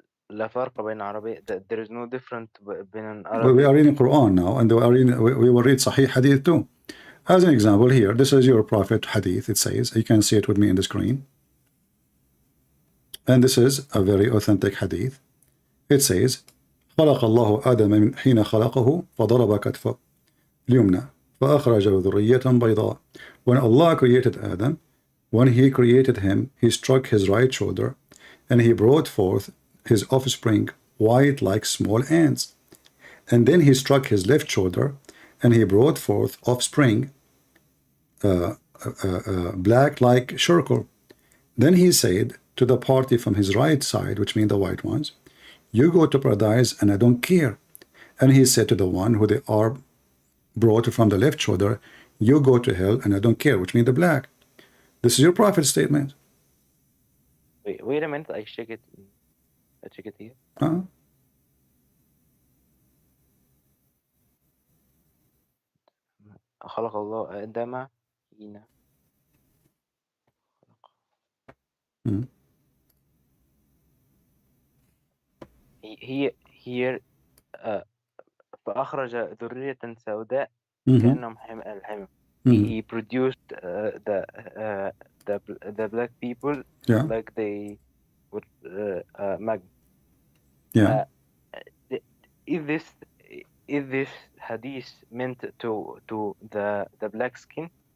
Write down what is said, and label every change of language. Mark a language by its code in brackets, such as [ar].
[ar] لا فرق بين عربي. [en] There is no difference between Arabic. Well, we are reading Quran now, and we will read Sahih Hadith too. As an example, here, this is your Prophet Hadith. It says, you can see it with me in the screen. And this is a very authentic Hadith. It says, [ar] خلق الله آدم من حين خلقه فضرب كتفه اليمنى فأخرج ذرية بيضاء. [en] When Allah created Adam, when He created him, He struck his right shoulder, and He brought forth his offspring white like small ants. And then He struck his left shoulder, and He brought forth offspring black like charcoal. Then He said to the party from his right side, which mean the white ones, you go to paradise and I don't care. And He said to the one who they are brought from the left shoulder, you go to hell and I don't care, which mean the black. This is your Prophet's statement. Wait a minute, I check it here. [ar] خلق الله آدم حين [en] here [ar] فأخرج ذرية سوداء كأنهم الحمى. [en] He produced the black people like they would magnet. Is this hadith meant to the black skin?